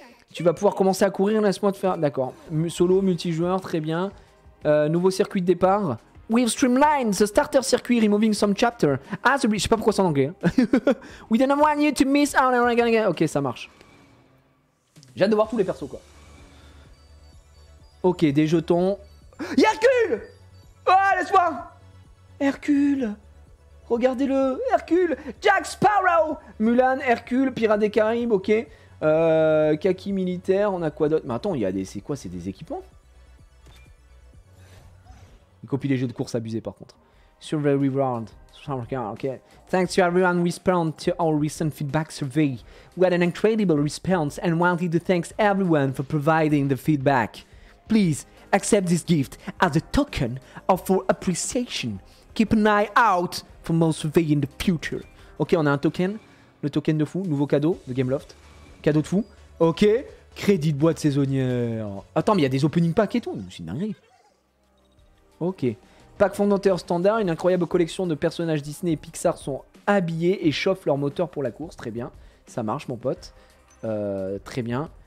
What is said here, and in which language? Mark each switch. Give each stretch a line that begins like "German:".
French: Tu vas pouvoir commencer à courir, laisse-moi te faire. D'accord. Solo, multijoueur, très bien. Nouveau circuit de départ.
English: We've streamlined the starter circuit, removing some chapter.
French: Ah, je sais pas pourquoi c'est en anglais. Hein.
English: We don't want you to miss out.
French: Ok, ça marche. J'ai hâte de voir tous les persos, quoi. Ok, des jetons. Y'a Hercule! Oh, laisse-moi! Hercule! Regardez-le! Hercule! Jack Sparrow! Mulan, Hercule, Pirates des Caraïbes, ok. Kaki militaire, on a quoi d'autre? Mais attends, il y a des... C'est quoi? C'est des équipements? Il copie les jeux de course abusés par contre.
English: Survey reward. Ok. Thanks to everyone who responded to our recent feedback survey. We had an incredible response and wanted to thank everyone for providing the feedback. Please accept this gift as a token of our appreciation. Keep an eye out for more survey in the future.
French: Ok, on a un token. Le token de fou. Nouveau cadeau de Gameloft. Cadeau de fou. Ok. Crédit de boîte saisonnière. Attends, mais il y a des opening packs et tout. C'est une dinguerie. Ok. Pack fondateur standard. Une incroyable collection de personnages Disney et Pixar sont habillés et chauffent leur moteur pour la course. Très bien. Ça marche, mon pote. Très bien.